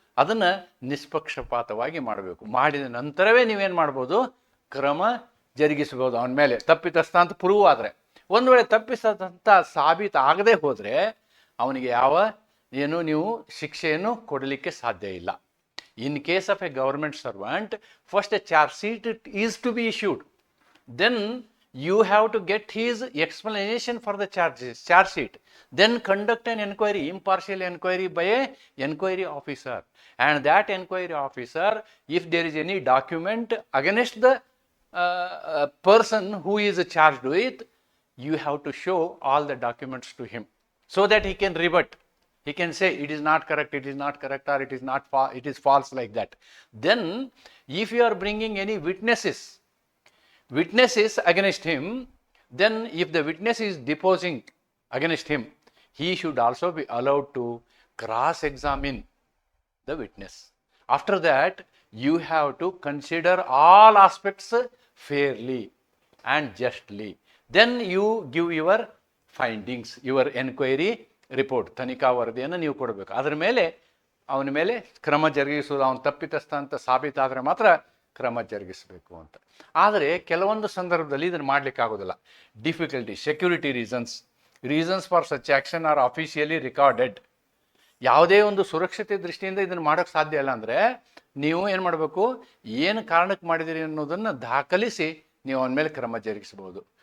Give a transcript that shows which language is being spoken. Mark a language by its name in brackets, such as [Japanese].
[Kannada] ಅದನ್ನು ನಿಷ್ಪಕ್ಷಪಾತವಾಗಿ ಮಾಡಬೇಕು. ಮಾಡಿದ ನಂತರವೇ ನೀವೇನು ಮಾಡ್ಬೋದು, ಕ್ರಮ ಜರುಗಿಸ್ಬೋದು. ಅವನ ಮೇಲೆ ತಪ್ಪಿತಸ್ಥ ಅಂತ ಪ್ರೂವ್ ಆದರೆ. ಒಂದು ವೇಳೆ ತಪ್ಪಿಸಂತ ಸಾಬೀತು ಆಗದೆ ಹೋದರೆ ಅವನಿಗೆ ನೀವು ಶಿಕ್ಷೆಯನ್ನು ಕೊಡಲಿಕ್ಕೆ ಸಾಧ್ಯ ಇಲ್ಲ. [English] In case of a government servant, first a charge sheet is to be issued. Then you have to get his explanation for the charge sheet. Then conduct an inquiry, impartial inquiry by a inquiry officer. And that inquiry officer, if there is any document against the person who is charged with, you have to show all the documents to him so that he can rebut. He can say it is not correct, or it is false, like that. Then if you are bringing any witnesses against him, then if the witness is deposing against him, he should also be allowed to cross-examine the witness. After that, you have to consider all aspects fairly and justly. Then you give your findings, your inquiry report, [Kannada] ತನಿಖಾ ವರದಿಯನ್ನು ನೀವು ಕೊಡಬೇಕು. ಅದರ ಮೇಲೆ ಅವನ ಮೇಲೆ ಕ್ರಮ ಜರುಗಿಸುವುದು. ಅವನು ತಪ್ಪಿತಸ್ಥ ಅಂತ ಸಾಬೀತಾದರೆ ಮಾತ್ರ ಕ್ರಮ ಜರುಗಿಸಬೇಕು ಅಂತ. ಆದರೆ ಕೆಲವೊಂದು ಸಂದರ್ಭದಲ್ಲಿ ಇದನ್ನು ಮಾಡಲಿಕ್ಕಾಗೋದಿಲ್ಲ. [English] Difficulty, security reasons for such action are officially recorded. [Kannada] ಯಾವುದೇ ಒಂದು ಸುರಕ್ಷತೆ ದೃಷ್ಟಿಯಿಂದ ಇದನ್ನು ಮಾಡೋಕ್ಕೆ ಸಾಧ್ಯ ಇಲ್ಲ ಅಂದರೆ ನೀವು ಏನು ಮಾಡಬೇಕು, ಏನು ಕಾರಣಕ್ಕೆ ಮಾಡಿದಿರಿ ಅನ್ನೋದನ್ನು ದಾಖಲಿಸಿ ನೀವು ಅವನ ಮೇಲೆ ಕ್ರಮ ಜರುಗಿಸಬಹುದು.